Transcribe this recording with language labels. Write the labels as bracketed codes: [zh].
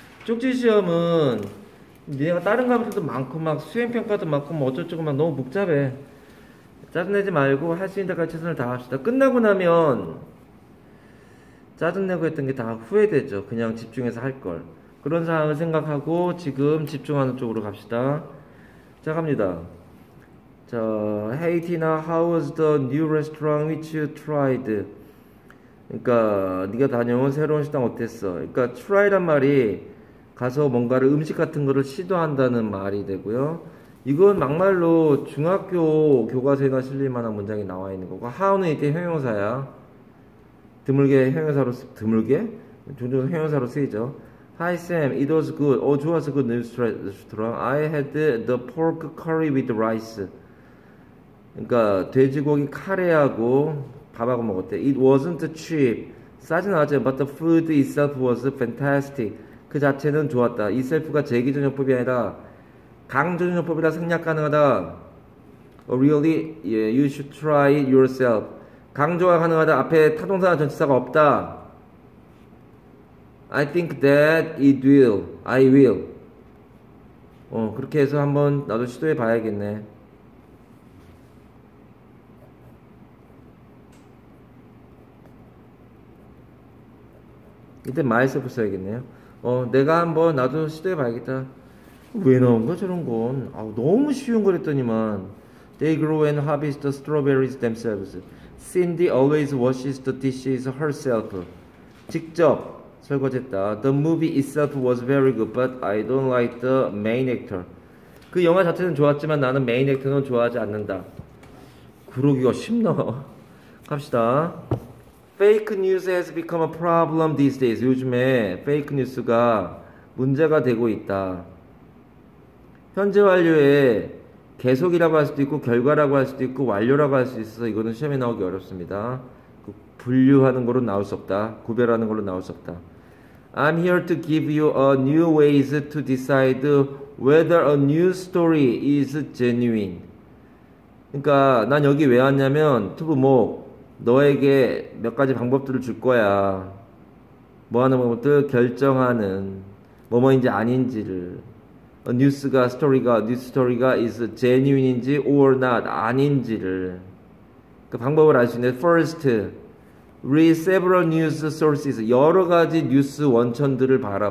[ko] 쪽지 시험은 내가 다른 과목도 많고 막 수행평가도 많고 뭐 어쩌고저쩌고 막 너무 복잡해. 짜증내지 말고 할 수 있는 데까지 최선을 다합시다. 끝나고 나면 짜증내고 했던 게 다 후회되죠. 그냥 집중해서 할 걸. 그런 상황을 생각하고 지금 집중하는 쪽으로 갑시다. 자, 갑니다. [en] 자, Hey Tina, how was the new restaurant which you tried? [ko] 그러니까 네가 다녀온 새로운 식당 어땠어? 그러니까 try란 말이 가서 뭔가를 음식 같은 거를 시도한다는 말이 되고요. 이건 막말로 중학교 교과서에나 실릴 만한 문장이 나와 있는 거고, how는 이때 형용사야. 드물게 형용사로 드물게? 종종 형용사로 쓰이죠. [en] Hi Sam, it was good. [ko] 좋았어. [en] Good new restaurant. I had the pork curry with rice. [ko] 그러니까 돼지고기 카레하고 밥하고 먹었대. [en] It wasn't cheap. [ko] 싸진 않았죠. [en] But the food itself was fantastic. [ko] 그 자체는 좋았다. itself가 제기전용법이 아니라 강조전용법이라 생략 가능하다. [en] Really? Yeah, you should try it yourself. [ko] 강조가 가능하다. 앞에 타동사나 전치사가 없다. [en] I think that it will. I will. [ko] 그렇게 해서 한번 나도 시도해 봐야겠네. 이때 myself 써야겠네요. 내가 한번 나도 시도해 봐야겠다. 왜 나온 거야 저런 건? 너무 쉬운 거랬더니만. [en] They grow and harvest the strawberries themselves. Cindy always washes the dishes herself. [ko] 직접 설거지했다. [en] The movie itself was very good, but I don't like the main actor. [ko] 그 영화 자체는 좋았지만 나는 메인 액터는 좋아하지 않는다. 그러기가 쉽나? 갑시다. [en] Fake news has become a problem these days. [ko] 요즘에 페이크 뉴스가 문제가 되고 있다. 현재 완료에 계속이라고 할 수도 있고 결과라고 할 수도 있고 완료라고 할 수 있어서 이거는 시험에 나오기 어렵습니다. 분류하는 걸로 나올 수 없다. 구별하는 걸로 나올 수 없다. [en] I'm here to give you a new ways to decide whether a news story is genuine. [ko] 그러니까 난 여기 왜 왔냐면 투부목 너에게 몇 가지 방법들을 줄 거야. 뭐 하는 방법들 결정하는 뭐뭐인지 아닌지를. 뉴스 스토리가 is genuine인지 or not 아닌지를 그 방법을 알 수 있는데 [en] first read several news sources [ko] 여러 가지 뉴스 원천들을 봐라.